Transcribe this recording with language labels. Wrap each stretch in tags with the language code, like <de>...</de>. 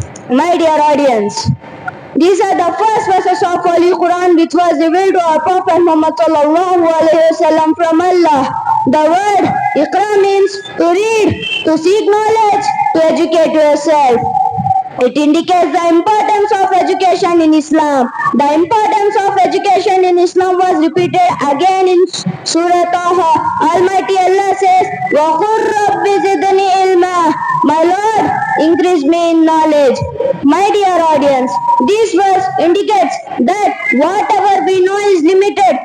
<en>My dear audience, these are the first verses of Holy Quran which was revealed to our Prophet Muhammad sallallahu alaihi wasallam from Allah. The word Iqra means to read, to seek knowledge, to educate yourself. It indicates the importance of education in Islam. The importance of education in Islam was repeated again in Surah Taha. Almighty Allah says,</en> <ar>وَقُلْ رَبِّ زِدْنِي عِلْمًا.</ar> <en>My Lord, increase me in knowledge. My dear audience, this verse indicates that whatever we know is limited.</en>